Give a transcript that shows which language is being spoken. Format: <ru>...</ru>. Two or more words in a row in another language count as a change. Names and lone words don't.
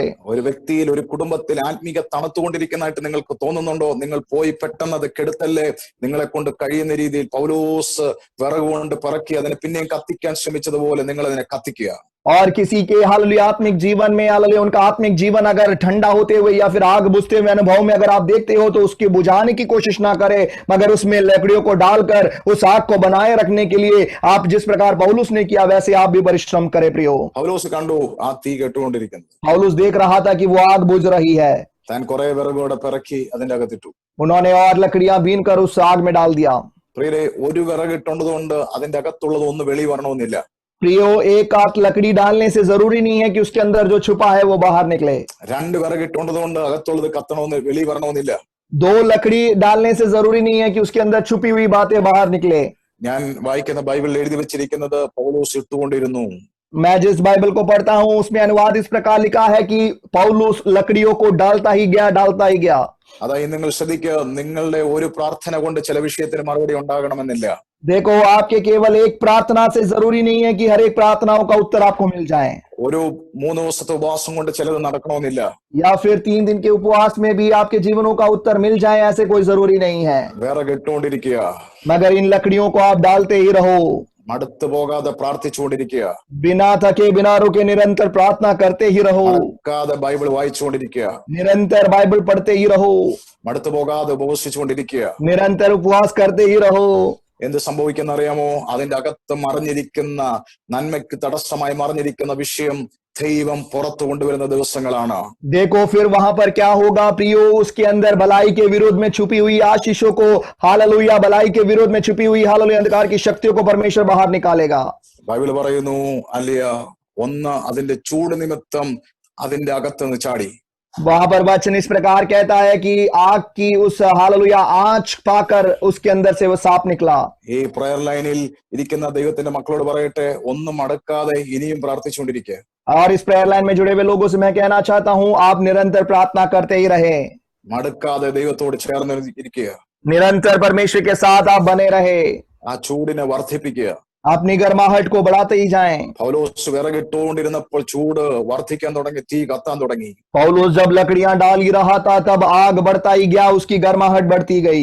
<ml>ഒരു വ്യക്തിയിൽ ഒരു കുടുംബത്തിൽ ആത്മീക തണുത്തുകൊണ്ടിരിക്കുന്നതായിട്ട് നിങ്ങൾക്ക് തോന്നുന്നുണ്ടോ? നിങ്ങൾ പോയി പെട്ടെന്ന് അത് കെടുത്തല്ലേ. നിങ്ങളെ കൊണ്ട് കഴിയുന്ന രീതിയിൽ പൗലോസ് വിറക് കൊണ്ട് പറക്കി അതിനെ പിന്നെയും കത്തിക്കാൻ ശ്രമിച്ചതുപോലെ നിങ്ങൾ അതിനെ കത്തിക്കുക.</ml> <hi>और किसी के हालेलुया आत्मिक जीवन में हालेलुया उनका आत्मिक जीवन अगर ठंडा होते हुए या फिर आग बुझते हुए अनुभव में अगर आप देखते हो तो उसकी बुझाने की कोशिश ना करें, मगर उसमें लकड़ियों को डालकर उस आग को बनाए रखने के लिए आप जिस प्रकार पौलुस ने किया वैसे आप भी परिश्रम करें। प्रियो,</hi> <ml>പൗലോസ് കണ്ടു ആ തീ കെട്ടുകൊണ്ടിരിക്കുന്നത്.</ml> <hi>पौलुस देख रहा था कि वो आग बुझ रही है।</hi> <ml>താൻ കുറെ വിറകോടെ പിറക്കി അതിന്റെ അകത്തിട്ടു.</ml> <hi>उन्होंने और लकड़ियां बीन कर उस आग में डाल दिया।</hi> <ml>പ്രിയരെ, ഒരു വിറക് ഇട്ടുകൊണ്ടതുകൊണ്ട് അതിന്റെ അകത്തുള്ളത് ഒന്ന് വെളി വരണമെന്നില്ല.</ml> <hi>प्रियो, एक आग लकड़ी डालने से जरूरी नहीं है कि उसके अंदर जो छुपा है वो बाहर निकले।</hi> <ml>രണ്ട് വിറക് ഇട്ടുകൊണ്ടതുകൊണ്ട് അകത്തുള്ളത് കത്തണമെന്ന് വെളി വരണമെന്നില്ല.</ml> <hi>दो लकड़ी डालने से जरूरी नहीं है कि उसके अंदर छुपी हुई बातें बाहर निकले।</hi> <ml>ഞാൻ വായിക്കുന്ന ബൈബിളിൽ എഴുതി വെച്ചിരിക്കുന്നത് പൗലോസ് ഇട്ടുകൊണ്ടിരുന്നു.</ml> <hi>मैं जिस बाइबल को पढ़ता हूं उसमें अनुवाद इस प्रकार लिखा है कि पौलुस लकड़ियों को डालता ही गया।</hi> <ml>അതായത് നിങ്ങൾ ശ്രദ്ധിക്കുക, നിങ്ങളുടെ ഒരു പ്രാർത്ഥന കൊണ്ട് ചില വിഷയത്തിന് മറുപടി ഉണ്ടാകണമെന്നില്ല.</ml> <hi>देखो, आपके केवल एक प्रार्थना से जरूरी नहीं है कि हर एक प्रार्थनाओं का उत्तर आपको मिल जाए,</hi> <ml>ഒരു 3 ദിവസത്തെ ഉപവാസം കൊണ്ട് ചിലത് നടക്കണമെന്നില്ല.</ml> <hi>या फिर 3 दिन के उपवास में भी आपके जीवनों का उत्तर मिल जाए, ऐसे कोई जरूरी नहीं है।</hi> <ml>വിറക് ഇട്ടുകൊണ്ടിരിക്കുക,</ml> <hi>मगर इन लकड़ियों को आप डालते ही रहो,</hi> <ml>മടുത്തു പോകാതെ പ്രാർത്ഥിച്ചുകൊണ്ടിരിക്കുക,</ml> <hi>बिना थके बिना रुके निरंतर प्रार्थना करते ही रहो,</hi> <ml>മറക്കാതെ ബൈബിൾ വായിച്ചുകൊണ്ടിരിക്കുക,</ml> <hi>निरंतर बाइबल पढ़ते ही रहो,</hi> <ml>മടുത്തു പോകാതെ ഉപവസിച്ചുകൊണ്ടിരിക്കുക.</ml> <hi>निरंतर उपवास करते ही रहो।</hi> <ml>എന്ത് സംഭവിക്കുന്ന അറിയാമോ? അതിന്റെ അകത്ത് മറിഞ്ഞിരിക്കുന്ന നന്മയ്ക്ക് തടസ്സമായി മറിഞ്ഞിരിക്കുന്ന വിഷയം ദൈവം പുറത്തു കൊണ്ടുവരുന്ന ദിവസങ്ങളാണ്.</ml> <hi>देखो फिर वहां पर क्या होगा प्रियो, उसके अंदर भलाई के विरोध में छुपी हुई आशीषों को हालेलुया, भलाई के विरोध में छुपी हुई हालेलुया अंधकार की शक्तियों को परमेश्वर बाहर निकालेगा।</hi> <ml>ബൈബിൾ പറയുന്നു അല്ലയ, ഒന്ന് അതിന്റെ ചൂട് നിമിത്തം അതിന്റെ അകത്തുനിന്ന് ചാടി.</ml> <hi>वहां पर वचन इस प्रकार कहता है कि आग की उस हालेलुया आंच पाकर उसके अंदर से वो सांप निकला।</hi> <ml>ഈ</ml> <en>prayer line-il</en> <ml>ഇരിക്കുന്ന ദൈവത്തിന്റെ മക്കളോട് പറയട്ടെ, ഒന്നും മടക്കാതെ ഇനിയും പ്രാർത്ഥിച്ചുകൊണ്ടിരിക്കുക.</ml> <hi>और इस</hi> <en>prayer line</en> <hi>में जुड़े हुए लोगों से मैं कहना चाहता हूं, आप निरंतर प्रार्थना करते ही रहे,</hi> <ml>മടക്കാതെ ദൈവത്തോട് ചേർന്ന് ഇരിക്കുക.</ml> <hi>निरंतर परमेश्वर के साथ आप बने रहे,</hi> <ml>ആ ചൂടിനെ വർദ്ധിപ്പിക്കുക.</ml> <hi>अपनी गर्माहट को बढ़ाते ही जाएं।</hi> <ml>പൗലോസ് വിറകിട്ടുകൊണ്ടിരുന്നപ്പോൾ ചൂട് വർദ്ധിക്കാൻ തുടങ്ങി, തീ കത്താൻ തുടങ്ങി.</ml> <hi>पौलुस जब लकड़ियां डाल ही रहा था तब आग बढ़ता ही गया, उसकी गर्माहट बढ़ती गई।</hi>